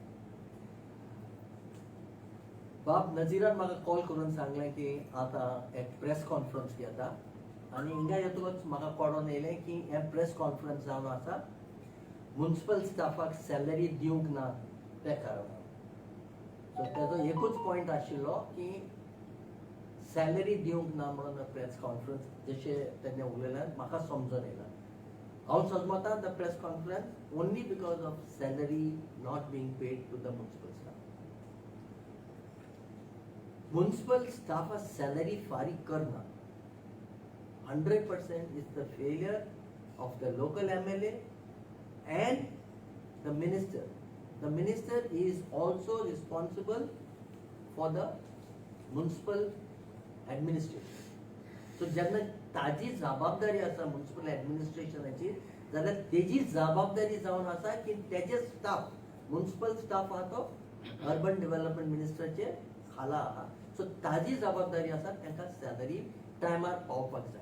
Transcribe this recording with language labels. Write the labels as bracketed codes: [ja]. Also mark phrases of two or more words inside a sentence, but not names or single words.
[kok] बाब नजीरान म्हाका कॉल करून सांगलें की आता एक [en] press conference [kok] घेता आनी हिंगा येतकच म्हाका कळोन येयलें की हे [en] press conference [kok] जावन आसा [en] municipal staff [kok] सॅलरी दिवंक ना त्या कारणान. सो तेजो एकूच पॉयंट आशिल्लो की सॅलरी दिवंक ना म्हणून [en] press conference [kok] जशें तेणें उलयल्यार म्हाका समजून येयला. हांव समजता [en] the press conference only because of salary not being paid to the municipal staff. [kok] म्युनिसिपल स्टाफ सॅलरी फारीक करना [en] 100% is the failure of the local MLA and the minister. The minister is also responsible for the municipal administration. [kok] So जेन्ना ताजी जबाबदारी आसा [en] municipal administration [kok] जाल्यार तेजी जबाबदारी जावन आसा की तेजे स्टाफ [en] municipal staff [kok] आहा तो [en] urban development minister [kok] खाला आहा. सो ताजी जबाबदारी आसा तांकां सॅलरी टायमार पावपाक जाय.